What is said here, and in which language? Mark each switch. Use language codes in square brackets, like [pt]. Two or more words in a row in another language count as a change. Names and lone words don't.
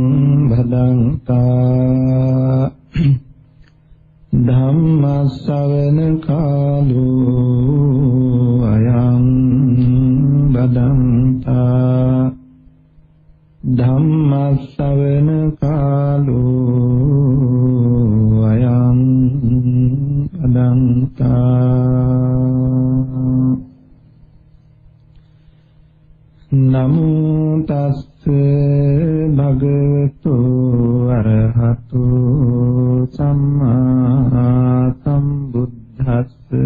[pi] භදංතා ධම්ම ශ්‍රවණ කාලෝ අයං භදංතා ධම්ම ශ්‍රවණ කාලෝ අයං භදංතා නමෝ තස්ස භගවතු අරහතු සම්මා සම්බුද්දස්ස